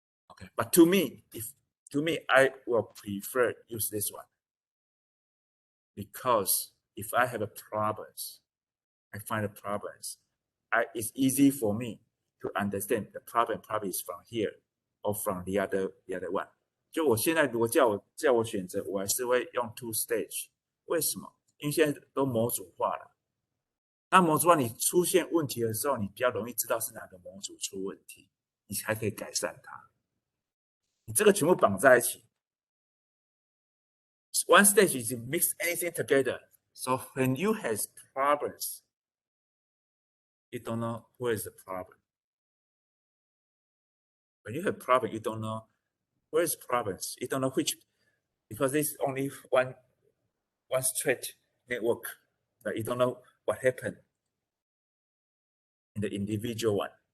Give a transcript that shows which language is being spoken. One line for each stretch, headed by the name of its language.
English: Okay, but to me, I will prefer use this one because if I have a problems, I find the problems, it's easy for me to understand the problem probably is from here or from the other one.
Chinese: 就我现在如果叫我选择，我还是会用 two stage。为什么？因为现在都模组化了。那模组化你出现问题的时候，你比较容易知道是哪个模组出问题，你才可以改善它。你这个全部绑在一起。
English: One stage is to mix anything together. So when you have problems, you don't know where is the problem. When you have problem, you don't know where is problems. You don't know which, because there's only one straight network, but you don't know what happened in the individual one.